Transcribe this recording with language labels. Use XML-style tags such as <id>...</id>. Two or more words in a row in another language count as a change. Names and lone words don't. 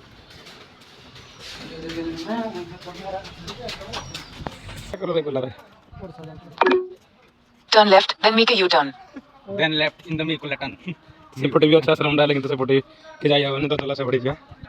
<en>Turn left, then make a U-turn. Then left in the Mikullatan.</en> <or>ସେପଟେ ବି ଅଛି ଆଶ୍ରମ ଡାଲେ କିନ୍ତୁ ସେପଟେ କି ଯାଇ ହବନି ତ ଚଲା ସେପଟେ ଯିବା।</or>